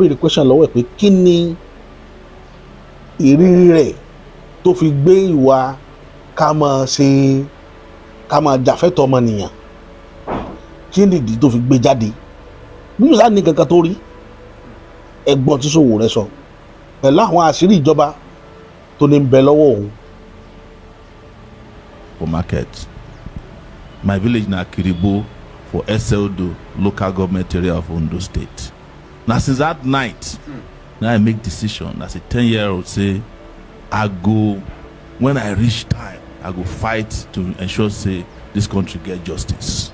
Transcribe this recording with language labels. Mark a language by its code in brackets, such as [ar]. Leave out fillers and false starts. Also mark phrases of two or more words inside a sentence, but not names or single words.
[yo] béèrè question lọ́wọ́ ẹ̀ pé kí ni ìrírí rẹ̀ tó fi gbé ìwà ká máa jàfẹ́tọ̀ ọmọnìyàn kí ni ìdí tó fi gbé jáde bí yóò sáà ní kankan tó rí ẹ̀gbọ́n tí Sowore sọ pẹ̀lú àwọn àṣírí ìjọba tó ní bẹ lọ́wọ́ òun. [pcm] For market my village na Kirigbo for Eseldo local government area of Ondo State na since that night Now I make decision as a 10-year-old say, I go, when I reach time, I go fight to ensure say this country get justice.